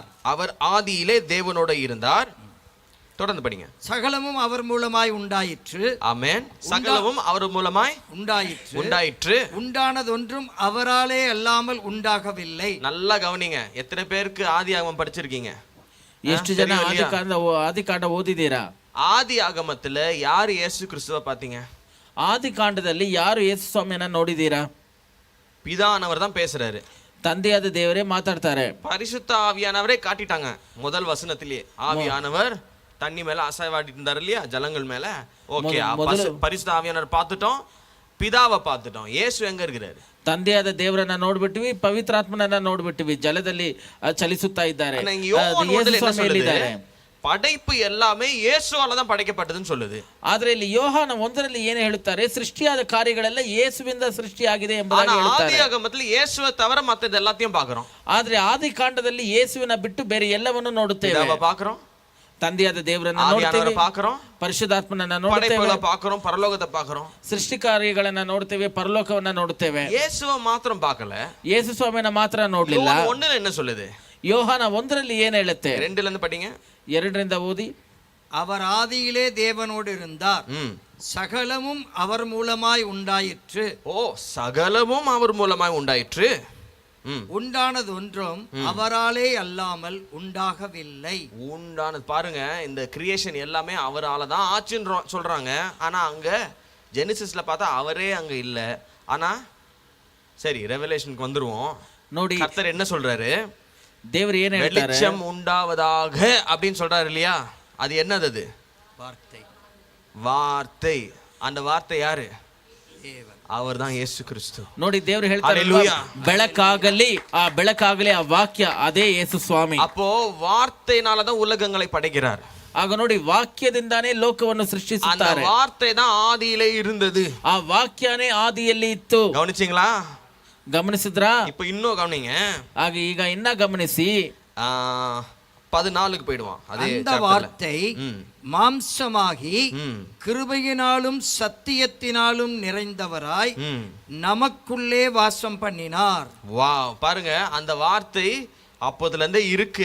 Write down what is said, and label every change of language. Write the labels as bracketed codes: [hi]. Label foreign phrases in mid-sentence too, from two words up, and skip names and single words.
[ta] அவர் ஆதியிலே தேவனோடு இருந்தார். தொடர்ந்து படிங்க. சகலமும் அவர் மூலமாய் உண்டாயிற்று. ஆமென். சகலமும் அவர் மூலமாய் உண்டாயிற்று. உண்டானதொன்றும் அவராலே அல்லாமல் உண்டாகவில்லை. நல்லா கவனிங்க. எத்தனை பேருக்கு ஆதியாகமம் படிச்சிருக்கீங்க? [kn] ಎಷ್ಟು ಜನ ಆದಿಕಾಂಡ ಓದಿದ್ದೀರಾ? [ta] ஆதி ஆகமத்துல யார் இயேசு கிறிஸ்துவை பாத்தீங்க? [kn] ಆದಿಕಾಂಡದಲ್ಲಿ ಯಾರು ಯೇಸು ಸ್ವಾಮಿಯನ್ನ ನೋಡಿದ್ದೀರಾ? [ta] பிதானவர் தான் பேசுறாரு. [kn] ತಂದೆಯಾದ ದೇವರೇ ಮಾತಾಡ್ತಾರೆ. [ta] பரிசுத்த ஆவியானவரே காட்டிட்டாங்க முதல் வசனத்திலேயே. ஆவியானவர் தண்ணி மேல அசைவாடி இருந்தார் இல்லையா, ஜலங்கள் மேல. ஓகே, பரிசுத்த ஆவியானவர் பார்த்துட்டோம், பிதாவை பார்த்துட்டோம். இயேசு எங்க இருக்கிறாரு? [kn] ತಂದೆಯಾದ ದೇವರನ್ನ ನೋಡ್ಬಿಟ್ಟಿವಿ, ಪವಿತ್ರಾತ್ಮನನ್ನ ನೋಡ್ಬಿಟ್ಟಿವಿ, ಜಲದಲ್ಲಿ ಚಲಿಸುತ್ತಾ ಇದ್ದಾರೆ. [ta] படைப்பு எல்லாமே இயேசுவால தான் படைக்கப்பட்டதுன்னு சொல்லுது. [kn] ಆದ್ರೆ ಇಲ್ಲಿ ಯೋಹಾನ 1ರಲ್ಲಿ ಏನು ಹೇಳುತ್ತಾರೆ? ಸೃಷ್ಟಿಯಾದ ಕಾರ್ಯಗಳೆಲ್ಲ ಯೇಸುವಿಂದ ಸೃಷ್ಟಿಯಾಗಿದೆ ಎಂಬುದಾಗಿ ಹೇಳುತ್ತಾರೆ. [ta] ஆதியாகமத்துல இயேசுவை தவிர மத்தது எல்லாத்தையும் பார்க்கிறோம். [kn] ಆದ್ರೆ ಆದಿಕಾಂಡದಲ್ಲಿ ಯೇಸುವಿನ ಬಿಟ್ಟು ಬೇರೆ ಎಲ್ಲವನ್ನೂ ನೋಡುತ್ತೇವೆ. [ta] பார்க்கிறோம், [kn] ತಂದೆಯಾದ ದೇವರನ್ನ ನೋಡ್ತೇವೆ, [ta] பார்க்கிறோம், [kn] ಪರಿಶುದ್ಧಾತ್ಮನನ್ನ ನೋಡುತ್ತೇವೆ, [ta] பார்க்கிறோம், ಪರಲೋಕத்தை பார்க்கிறோம், [kn] ಸೃಷ್ಟಿ ಕಾರ್ಯಗಳನ್ನ ನೋಡುತ್ತೇವೆ, ಪರಲೋಕವನ್ನ ನೋಡುತ್ತೇವೆ. [ta] இயேசுவை மாத்திரம் பார்க்கல, [kn] ಯೇಸು ಸ್ವಾಮಿನ ಮಾತ್ರ ನೋಡ್ಲಿಲ್ಲ. [ta] 1ல என்ன சொல்லுது? [kn] ಯೋಹಾನ 1ರಲ್ಲಿ ಏನು ಹೇಳುತ್ತೆ? [ta] 2ல இருந்து படிங்க. [kn] 2ರಿಂದ ಓದಿ. [ta] அவர் ஆதியிலே தேவனோடு இருந்தார், சகலமும் அவர் மூலமாய் உண்டாயிற்று. ஓ, சகலமும் அவர் மூலமாய் உண்டாயிற்று. உண்டானது ஒன்றும் அவராலே அல்லாமல் உண்டாகவில்லை. உண்டானது பாருங்க, இந்த கிரியேஷன் எல்லாமே அவரால தான் ஆச்சுன்னு சொல்றாங்க. ஆனா அங்க ஜெனிசிஸ்ல பார்த்தா அவரே அங்க இல்ல. ஆனா சரி, ரெவலேஷனுக்கு வந்துருவோம். [kn] ನೋಡಿ, [ta] கர்த்தர் என்ன சொல்றாரு? [kn] தேவர் ಏನು ಹೇಳ್ತಾರೆ? [ta] வெளிச்சம் உண்டாவதாக அப்படின்னு சொல்றாரு இல்லையா? அது என்னது? அது வார்த்தை. வார்த்தை. அந்த வார்த்தை யாரு? அவர் தான் இயேசு கிறிஸ்து. [kn] ನೋಡಿ, ದೇವರು ಹೇಳ್ತಾರೆ ಬೆಳಕಾಗಲಿ, ಆ ಬೆಳಕಾಗಲಿ, ಆ ವಾಕ್ಯ ಅದೇ ಯೇಸು ಸ್ವಾಮಿ. [ta] அப்போ வார்த்தையினால தான் உலகங்களை படைக்கிறார். [kn] ಆಗ ನೋಡಿ, ವಾಕ್ಯದಿಂದಾನೇ ಲೋಕವನ್ನು ಸೃಷ್ಟಿಸುತ್ತಾರೆ. [ta] அந்த வார்த்தை தான் ஆதியிலே இருந்தது. [kn] ಆ ವಾಕ್ಯನೇ ಆದಿಯಲ್ಲಿ ಇತ್ತು. [ta] கவனிச்சீங்களா? [kn] ಗಮನಿಸಿದ್ರಾ? [ta] இப்ப இன்னும் கவனிங்க. [kn] ಆಗ ಈಗ ಇನ್ನ ಗಮನಿಸಿ. [ta] 14க்கு போயிடுவான். அந்த வார்த்தை மாம்சமாகி கிருபையினாலும் சத்தியத்தினாலும் நிறைந்தவராய் நமக்குள்ளே வாசம் பண்ணினார். வா, பாருங்க, அந்த வார்த்தை அப்போதுல இருந்தே இருக்கு.